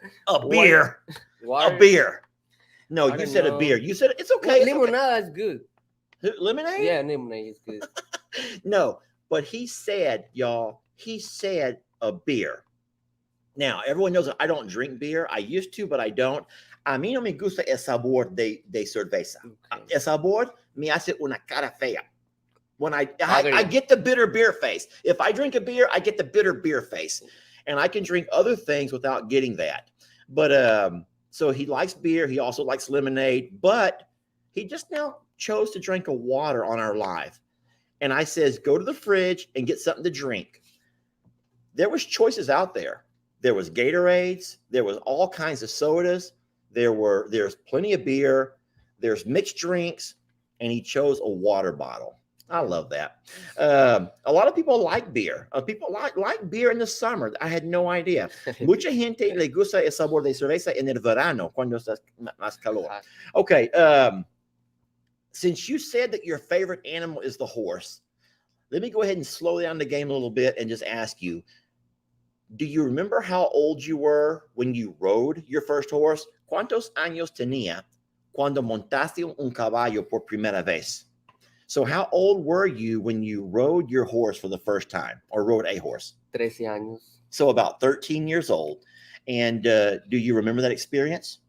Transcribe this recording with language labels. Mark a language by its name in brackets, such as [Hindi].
[English] A beer. Water. A beer. No, I you don't said a know. beer. You said it's okay. It's okay. Limonada is good. Lemonade? Yeah, lemonade is good. No, but he said, y'all, he said a beer. Now, everyone knows that I don't drink beer. I used to, but I don't. [Spanish] A mí no me gusta el sabor de cerveza. [English] Okay. [Spanish] El sabor me hace una cara fea. [English] When I Agree. get the bitter beer face. If I drink a beer, I get the bitter beer face. And I can drink other things without getting that. But so he likes beer. He also likes lemonade. But he just now chose to drink a water on our live. And I says, go to the fridge and get something to drink. There was choices out there. There was Gatorades. There was all kinds of sodas. There's plenty of beer. There's mixed drinks. And he chose a water bottle. I love that. A lot of people like beer. People like beer in the summer. I had no idea. [Spanish] Mucha gente le gusta el sabor de cerveza en el verano, cuando está más calor. [English] Okay. Since you said that your favorite animal is the horse, let me go ahead and slow down the game a little bit and just ask you, do you remember how old you were when you rode your first horse? [Spanish] ¿Cuántos años tenía cuando montaste un caballo por primera vez? [English] So how old were you when you rode your horse for the first time or rode a horse? [Spanish] 13 años. [English] So about 13 years old. And do you remember that experience?